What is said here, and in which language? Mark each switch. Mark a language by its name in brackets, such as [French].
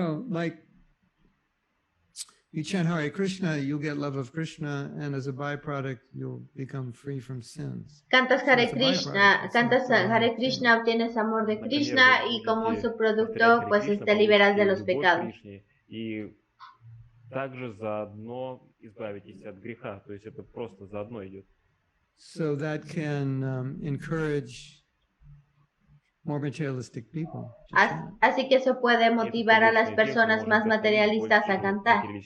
[English] Like you chant Hare Krishna, you'll get love of Krishna, and as a byproduct, you'll become free from sins. [Spanish] Cantas Hare Krishna, obtienes amor de Krishna y como su producto, pues te liberas de los pecados. [Russian] Также заодно избавитесь от греха, то есть это просто заодно идет. [English] So that can encourage more materialistic people. [Spanish] Así que eso puede motivar a las personas más materialistas a cantar.